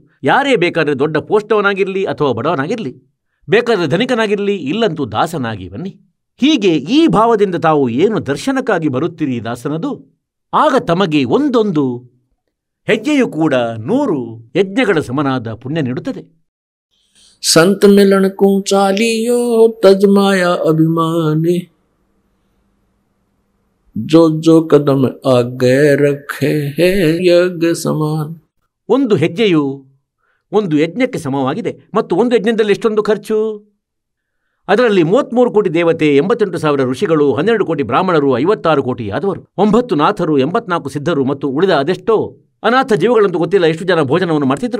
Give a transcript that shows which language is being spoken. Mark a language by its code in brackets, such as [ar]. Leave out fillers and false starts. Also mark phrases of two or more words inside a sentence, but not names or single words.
[kn] ಯಾರೇ ಬೇಕಾದರೆ ದೊಡ್ಡ ಪೋಸ್ಟವನಾಗಿರಲಿ ಅಥವಾ ಬಡವನಾಗಿರಲಿ, ಬೇಕಾದರೆ ಧನಿಕನಾಗಿರಲಿ, ಇಲ್ಲಂತೂ ದಾಸನಾಗಿ ಬನ್ನಿ. ಹೀಗೆ ಈ ಭಾವದಿಂದ ತಾವು ಏನು ದರ್ಶನಕ್ಕಾಗಿ ಬರುತ್ತೀರಿ ದಾಸನದು, ಆಗ ತಮಗೆ ಒಂದೊಂದು ಹೆಜ್ಜೆಯೂ ಕೂಡ 100 ಯಜ್ಞಗಳ ಸಮನಾದ ಪುಣ್ಯ ನೀಡುತ್ತದೆ. [hi] संत मिलन को चालियो तजमाया अभिमाने जो जो कदम आगे रखे है यज्ञ समान. [kn] ಒಂದು ಹೆಜ್ಜೆಯು ಒಂದು ಯಜ್ಞಕ್ಕೆ ಸಮವಾಗಿದೆ. ಮತ್ತು ಒಂದು ಯಜ್ಞದಲ್ಲಿ ಎಷ್ಟೊಂದು ಖರ್ಚು? ಅದರಲ್ಲಿ 33 ಕೋಟಿ ದೇವತೆ, 88,000 ಋಷಿಗಳು, 12 ಕೋಟಿ ಬ್ರಾಹ್ಮಣರು, 56 ಕೋಟಿ ಯಾದವರು, 9 ನಾಥರು, 84 ಸಿದ್ಧರು ಮತ್ತು ಉಳಿದ ಅದೆಷ್ಟೋ ಅನಾಥ ಜೀವಗಳಂತೂ ಗೊತ್ತಿಲ್ಲ ಎಷ್ಟು ಜನ ಭೋಜನವನ್ನು ಮಾಡ್ತಿದ್ರು.